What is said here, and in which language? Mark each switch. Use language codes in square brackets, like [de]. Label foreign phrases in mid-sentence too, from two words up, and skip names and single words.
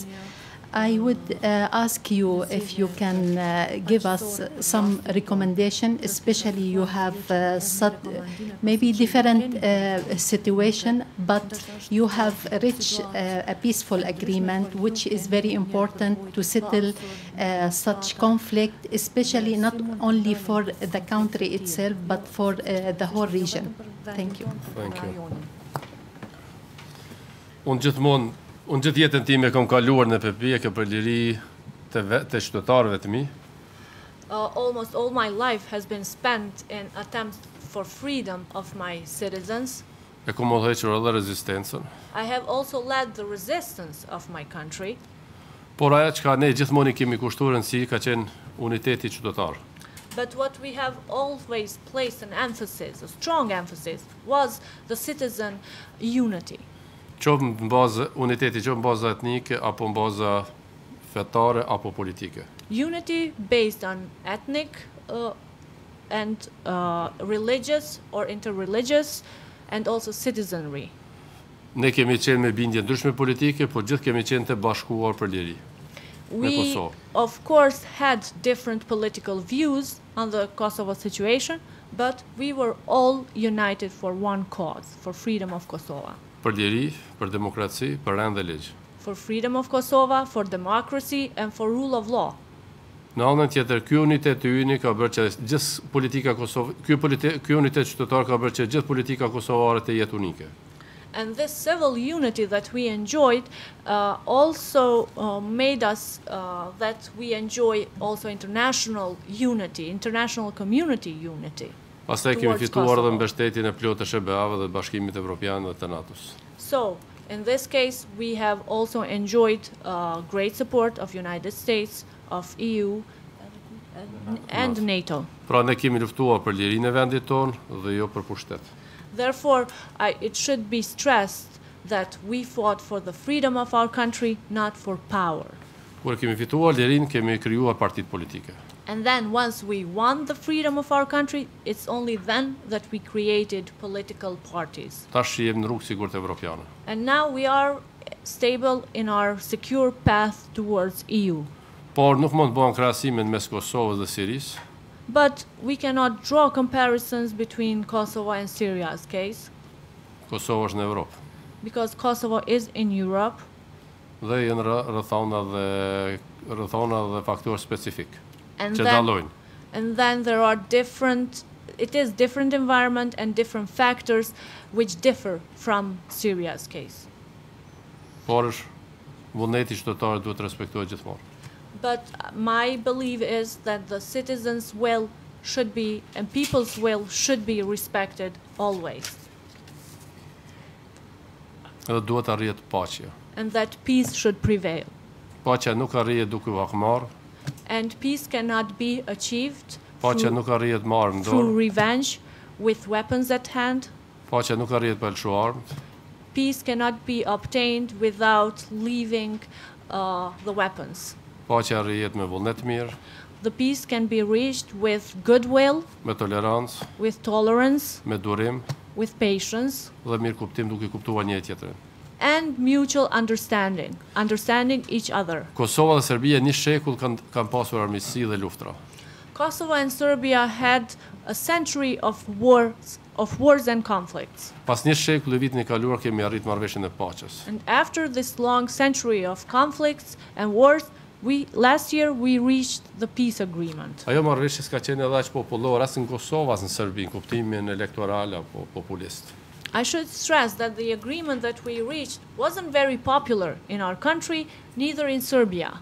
[en] I would ask you if you can give us some recommendation, especially you have maybe different situation, but you have reached a peaceful agreement, which is very important to settle such conflict, especially not only for the country itself, but for the whole region. Thank you. Thank you. [sq] Unë gjithë jetën time kam kaluar në përpjekje për liri të qytetarëve të mi. [en] Almost all my life has been spent in attempts for freedom of my citizens. [sq] E kam udhëhequr edhe rezistencën. [en] I have also led the resistance of my country. [sq] Por ajo çka ne gjithmonë kemi kushtuar rëndësi ka qenë uniteti qytetar. [en] But what we have always placed an emphasis, a strong emphasis, was the citizen unity. [sq] Qoftë në bazë uniteti, qoftë në bazë etnike apo në bazë fetare apo politike. [en] Unity based on ethnic and religious or interreligious and also citizenry. [sq] Ne kemi qenë me bindje ndryshme politike, por gjithë kemi qenë të bashkuar për liri. [en] We, of course, had different political views on the Kosovo situation, but we were all united for one cause, for freedom of Kosovo. [sq] Për liri, për demokraci, për rend dhe ligj. [en] For freedom of Kosovo, for democracy, and for rule of law. [sq] Në anën tjetër, ky unitet i yni ka bërë që gjithë politika Kosovë, ky unitet qytetar ka bërë që gjithë politika kosovare të jetë unike. [en] And this civil unity that we enjoyed also made us that we enjoy also international unity, international community unity. [sq] Pastaj kemi fituar edhe mbështetjen e plotë të SBA-ve dhe Bashkimit Evropian dhe të NATO-s. [en] So, in this case, we have also enjoyed great support of United States, of EU, and NATO. [sq] Pra ne kemi luftuar për lirinë e vendit tonë dhe jo për pushtet. [en] Therefore, it should be stressed that we fought for the freedom of our country, not for power. [sq] Kur kemi fituar lirinë, kemi krijuar partitë politike. [en] And then once we won the freedom of our country, it's only then that we created political parties. [sq] Tash jemi në rrugë sigurt evropiane. [en] And now we are stable in our secure path towards EU. [sq] Por nuk mund të bëhen krahasime mes Kosovës dhe Sirisë. [en] But we cannot draw comparisons between Kosovo and Syria's case. [sq] Kosovo është në Evropë. [en] Because Kosovo is in Europe. [sq] Dhe janë rrethona dhe faktorë specifik. [en] And then there are different environment and different factors which differ from Syria's case. [sq] Por vullneti qytetarët duhet respektohet gjithmonë. [en] But my belief is that the citizens' will should be, and people's will should be respected always. [sq] Edhe duhet arrihet paqja. [en] And that peace should prevail. [sq] Paqja nuk arrihet duke u hakmarr. [en] And peace cannot be achieved [sq] Paqja nuk arrihet marrë në dorë. [en] through revenge with weapons at hand. [sq] Paqja nuk arrihet pa lëshu armët. [en] Peace cannot be obtained without leaving the weapons. [sq] Paqja arrihet me vullnet mirë, [en] The peace can be reached with goodwill, [sq] me tolerancë, [en] with tolerance, [sq] me durim [en] with patience, [sq] dhe mirë kuptim duke kuptuar njëri tjetrin. [en] and mutual understanding, understanding each other. [sq] Kosova dhe Serbia një shekull kanë pasur armiqësi dhe luftra. [en] Kosovo and Serbia had a century of wars and conflicts. [sq] Pas një shekulli vitin e kaluar kemi arrit marrëveshjen e paqes. [en] And after this long century of conflicts and wars, last year we reached the peace agreement. [sq] Ajo marrëveshje s'ka qenë edhe aq popullore as në Kosovë as në Serbi, në kuptimin elektoral apo populist. [en] I should stress that the agreement that we reached wasn't very popular in our country, neither in Serbia,